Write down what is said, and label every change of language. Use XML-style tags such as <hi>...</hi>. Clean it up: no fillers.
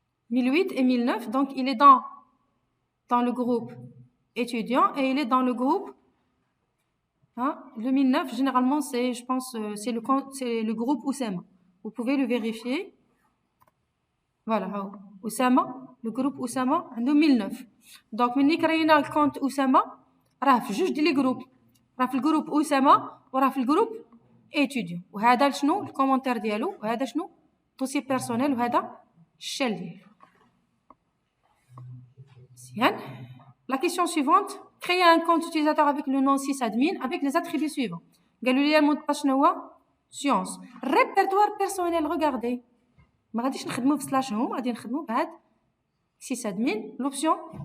<fr>1008 et 1009 donc il est dans le groupe étudiant et il est dans le groupe le 1009 généralement c'est je pense c'est le groupe Oussama. Vous pouvez le vérifier. Voilà Oussama le groupe Oussama</fr> <ar>عنده 1009 دونك ملي كرينا الكونت أسامة راه في جوج ديال لي جروب راه في الجروب أسامة وراه في الجروب étudiant وهذا شنو الكومونتير ديالو وهذا شنو دوسي بيرسونيل وهذا الشيل ديالو مزيان.</ar> <fr>La question suivante créer un compte utilisateur avec le nom sysadmin avec les attributs suivants</fr> <ar>قالوا لي المود باس شنو هو</ar> <fr>science répertoire personnel regardez</fr> <ar>ما غاديش نخدمو في سلاش هوم غادي نخدمو بهاد</ar> <fr>sysadmin l'option</fr>